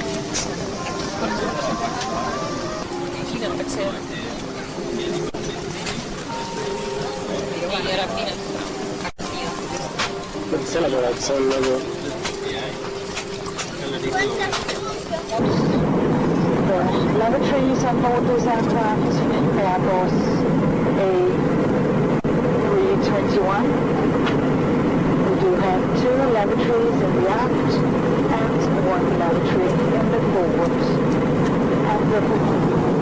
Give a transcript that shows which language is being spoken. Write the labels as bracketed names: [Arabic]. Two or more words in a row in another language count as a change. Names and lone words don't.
[Estonian] Hinnatakse jah. Nii ära hinnatakse. Mõtled selle peale, et see on nagu... [English] Lavatories on board this aircraft, Airbus A321. We do have 2 lavatories in the aft and 1 lavatory in the forward. And the